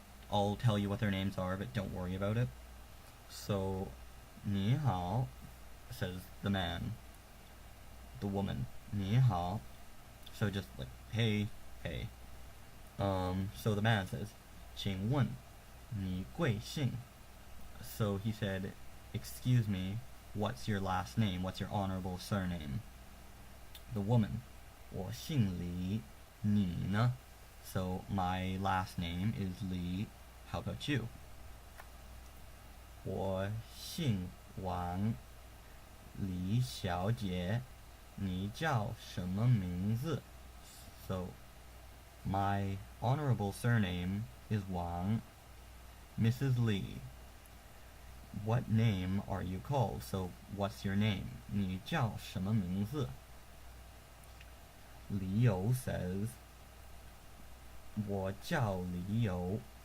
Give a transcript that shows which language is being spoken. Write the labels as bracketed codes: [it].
[en] I'll tell you what their names are, but don't worry about it. So [zh] 你好 [en] says the man. The woman 你好 So just like hey, hey. So the man says, [zh] 请问你贵姓? [en] So he said, excuse me, what's your last name? What's your honorable surname? The woman, [zh] 我姓李，你呢? [en] So my last name is Li. How about you? [zh] 我姓王，李小姐，你叫什么名字? [en] So my honorable surname is Wang. Mrs. Li, what name are you called? So what's your name? [zh] 你叫什么名字? [en] Liu says, [zh] 我叫李友.